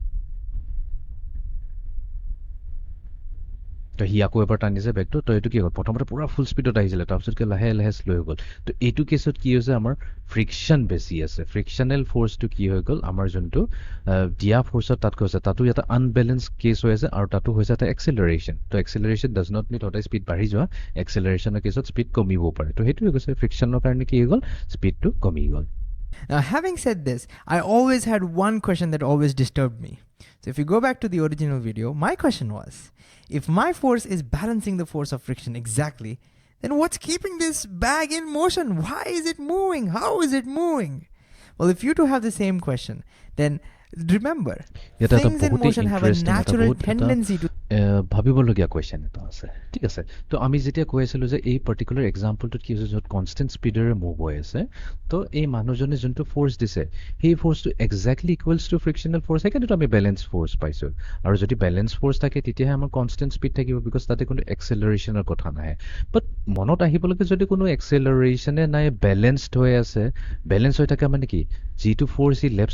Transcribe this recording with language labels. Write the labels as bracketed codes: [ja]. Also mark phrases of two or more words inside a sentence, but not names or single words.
[as] তো সি আকৌ এবাৰ টানিছে বেগটো তো এইটো কি হ'ল প্ৰথমতে পূৰা [en] full speedত [as] আহিছিলে তাৰপিছত লাহে শ্ল' হৈ গ'ল তো এইটো কেছত কি হৈছে আমাৰ ফ্ৰিকশ্যন বেছি আছে [en] frictional forceটো [as] কি হৈ গ'ল আমাৰ যোনটো দিয়া ফ'ৰ্চত তাতকৈ হৈছে তাতো এটা আনবেলেঞ্চ কেছ হৈ আছে আৰু তাতো হৈছে এটা এক্সিলাৰেশ্যন তো [en] acceleration does not mean [as] সদায় স্পীড বাঢ়ি যোৱা এক্সিলাৰেশ্যনৰ কেছত স্পীড কমিবও পাৰে তো সেইটোৱে কৈছে ফ্ৰিকশ্যনৰ কাৰণে কি হৈ গ'ল স্পীডটো কমি গ'ল [en] Now, having said this, I always had one question that always disturbed me. So if you go back to the original video, my question was, if my force is balancing the force of friction exactly, then what's keeping this bag in motion? Why is it moving? How is it moving? Well, if you two have the same question, then remember, [as] এটা [en] things in [as] বহুতেই [en] motion have a interesting, [as] এটা [en] natural [as] বহুত এটা [en] tendency to [as] ভাবিবলগীয়া কুৱেশ্যন এটা আছে ঠিক আছে তো আমি যেতিয়া কৈ আছিলোঁ যে এই [en] particular exampleটোত [as] কি হৈছে য'ত [en] constant speedৰে move [as] হৈ আছে তো এই মানুহজনে যোনটো ফ'ৰ্চ দিছে সেই ফ'ৰ্চটো [en] exactly equals to frictional force [as] সেইকাৰণেতো আমি [en] balance force [as] পাইছোঁ আৰু যদি [en] balance force [as] থাকে তেতিয়াহে আমাৰ [en] constant speed [as] থাকিব বিকজ তাতে কোনো এক্সেলাৰেশ্যনৰ কথা নাহে বাট মনত আহিবলৈকে যদি কোনো এক্সেলাৰেশ্যনে নাই বেলেঞ্চড হৈ আছে বেলেঞ্চ হৈ থাকে মানে কি যিটো ফ'ৰ্চ ই লেফ্ট